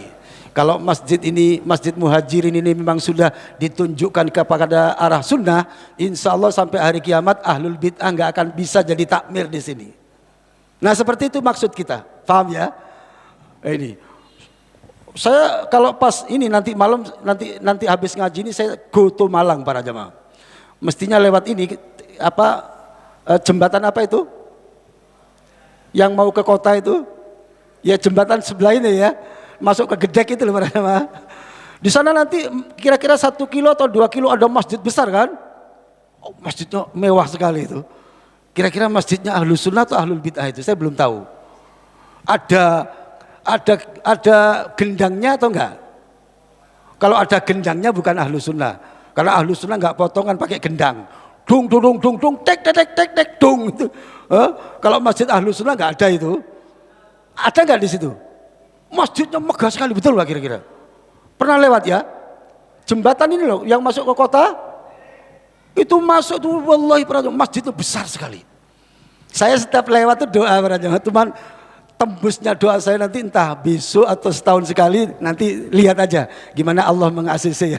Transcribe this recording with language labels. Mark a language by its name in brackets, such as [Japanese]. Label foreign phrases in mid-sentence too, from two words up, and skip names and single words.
[Indonesian] Kalau masjid ini, Masjid Muhajirin ini memang sudah ditunjukkan kepada arah sunnah, [Arabic] إن شاء الله [Indonesian] sampai hari kiamat [Arabic] أهل البدعة [Indonesian] nggak akan bisa jadi takmir di sini. Nah seperti itu maksud kita, paham ya? Ini saya kalau pas ini nanti malam nanti habis ngaji ini saya [English] go to [Indonesian] Malang para jemaah. Mestinya lewat ini jembatan apa itu? Yang mau ke kota itu? Ya jembatan sebelah ini ya. Masuk ke Gedek itu loh para jemaah. Di sana nanti kira-kira 1 kilo atau 2 kilo ada masjid besar kan? Oh, masjidnya mewah sekali itu. Kira-kira masjidnya [Arabic] أهل السنة [Indonesian] atau [Arabic] أهل البدعة [Indonesian] itu saya belum tahu. Ada gendangnya atau enggak? Kalau ada gendangnya bukan [Arabic] أهل السنة. [Indonesian] Karena [Arabic] أهل السنة [Indonesian] enggak potongan pakai gendang. Dung dung dung dung tek tek tek tek tek dung itu. Kalau masjid [Arabic] أهل السنة [Indonesian] enggak ada itu. Ada enggak di situ? Masjidnya megah sekali, betul enggak kira-kira? Pernah lewat ya? Jembatan ini loh yang masuk ke kota. Itu masuk tuh wallahi masjid itu besar sekali. Saya setiap lewat tuh doa para jemaah, teman tembusnya doa saya nanti entah besok atau setahun sekali, nanti lihat aja gimana Allah mengasihi saya.